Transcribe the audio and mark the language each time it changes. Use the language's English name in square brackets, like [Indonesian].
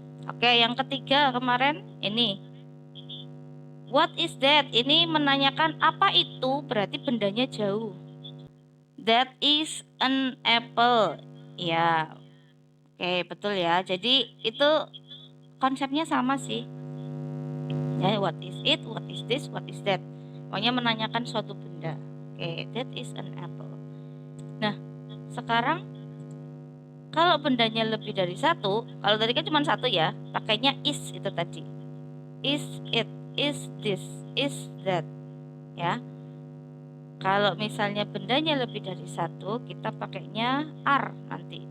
[Indonesian] Oke, yang ketiga kemarin ini. [English] What is that? [Indonesian] Ini menanyakan apa itu, berarti bendanya jauh. [English] That is an apple. [Indonesian] Ya. Oke, betul ya. Jadi itu konsepnya sama sih. [English] Ya, what is it, what is this, what is that. [Indonesian] Pokoknya menanyakan suatu benda. Oke, [English] that is an apple. [Indonesian] Nah, sekarang kalau bendanya lebih dari satu, kalau tadi kan cuma satu ya, pakainya is itu tadi. [English] Is it, is this, is that. Ya. [Indonesian] Kalau misalnya bendanya lebih dari satu, kita pakainya are nanti.